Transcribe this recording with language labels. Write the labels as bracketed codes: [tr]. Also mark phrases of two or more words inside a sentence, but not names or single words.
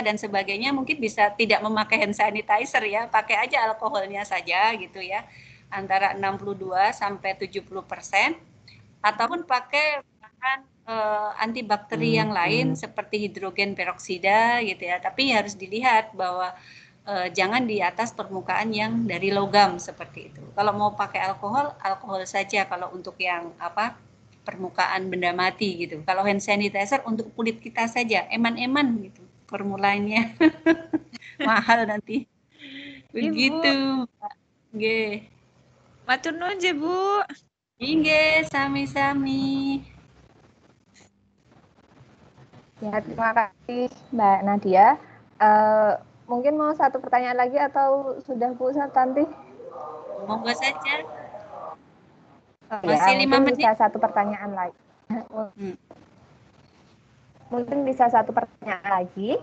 [id] dan sebagainya, mungkin bisa tidak memakai [en] hand sanitizer [id] ya, pakai aja alkoholnya saja gitu ya, antara 62 sampai 70%, ataupun pakai bahan antibakteri yang lain seperti hidrogen peroksida gitu ya, tapi harus dilihat bahwa jangan di atas permukaan yang dari logam seperti itu. Kalau mau pakai alkohol, alkohol saja kalau untuk yang apa, permukaan benda mati gitu. Kalau [en] hand sanitizer [id] untuk kulit kita saja, eman-eman gitu formulanya. Mahal nanti. Begitu. [jv] Nggih. Matur nuwun je Bu. Nggih, sami-sami. [id] Ya, terima kasih Mbak Nadia. Mungkin mau satu pertanyaan lagi atau sudah Bu Santi? Monggo saja. Masih 5 menit. Bisa satu pertanyaan lagi. Mungkin bisa satu pertanyaan lagi.